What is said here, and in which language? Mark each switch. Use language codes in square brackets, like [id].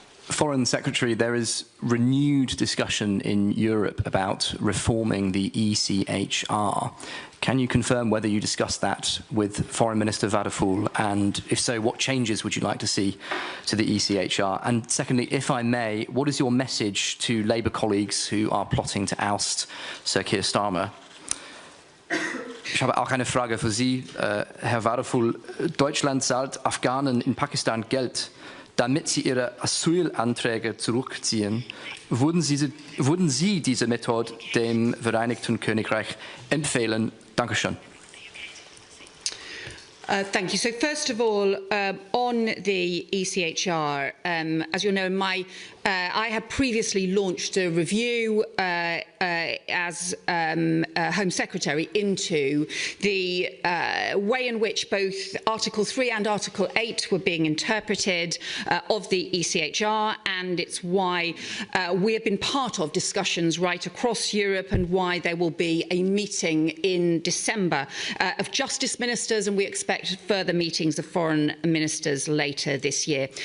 [en] Foreign Secretary, there is renewed discussion in Europe about reforming the ECHR. Can you confirm whether you discussed that with Foreign Minister Wadephul, and if so, what changes would you like to see to the ECHR? And secondly, if I may, what is your message to Labour colleagues who are plotting to oust Sir Keir Starmer? [de] Ich habe auch eine Frage für Sie, Herr Wadephul. Deutschland zahlt Afghanen in Pakistan Geld, damit sie ihre Asylanträge zurückziehen. Würden Sie diese Methode dem Vereinigten Königreich empfehlen? Dankeschön. [en] Thank you. So first of all, on the ECHR, as you know, I had previously launched a review as Home Secretary into the way in which both Article 3 and Article 8 were being interpreted of the ECHR, and it's why we have been part of discussions right across Europe, and why there will be a meeting in December of Justice Ministers, and we expect further meetings of foreign ministers later this year.